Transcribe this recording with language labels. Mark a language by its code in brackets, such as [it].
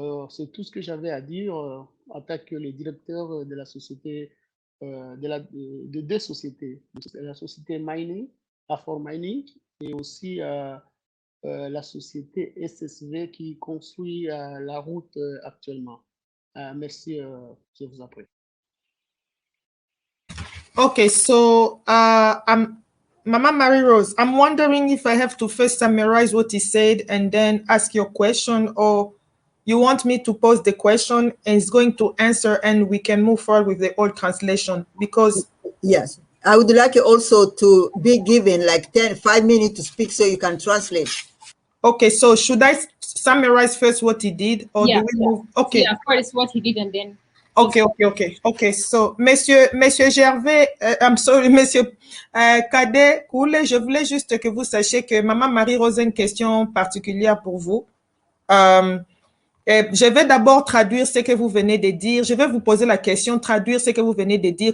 [fr] C'est tout ce que j'avais à dire en tant que le directeur de la société, de deux sociétés, la société Mining, Afor Mining, et aussi la société SSV qui construit la route actuellement. Merci, je vous en prie. [en] Okay, so Mama Marie-Rose, I'm wondering if I have to first summarize what he said and then ask your question, or you want me to pose the question and it's going to answer and we can move forward with the old translation? Because yes, I would like also to be given like 5 minutes to speak so you can translate. Okay, so should I summarize first what he did, or do we move? Okay. Yeah, first what he did and then. Okay. [fr] So, Monsieur Gervais, [en] I'm sorry, [fr] Monsieur Cadet Koule, je voulais juste que vous sachiez que Maman Marie-Rose a une question particulière pour vous. Je vais d'abord traduire ce que vous venez de dire. Je vais vous poser la question, traduire ce que vous venez de dire.